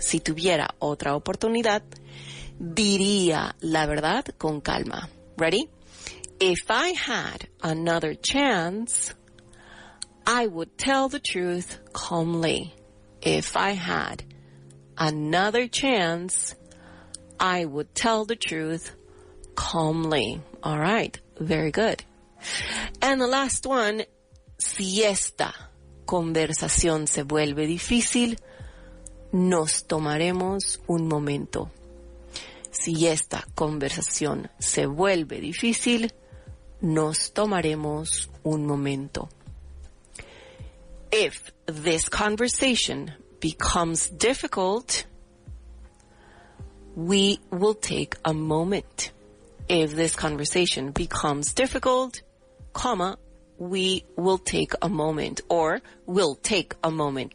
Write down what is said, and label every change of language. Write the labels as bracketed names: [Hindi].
[Spanish] Si tuviera otra oportunidad, diría la verdad con calma. [English] Ready? If I had another chance, I would tell the truth calmly. If I had another chance, I would tell the truth calmly. All right. Very good. And the last one, [Spanish] si esta conversación se vuelve difícil, nos tomaremos un momento. Si esta conversación se vuelve difícil, nos tomaremos un momento. [English] If this conversation becomes difficult, we will take a moment. If this conversation becomes difficult, comma, we will take a moment, or will take a moment.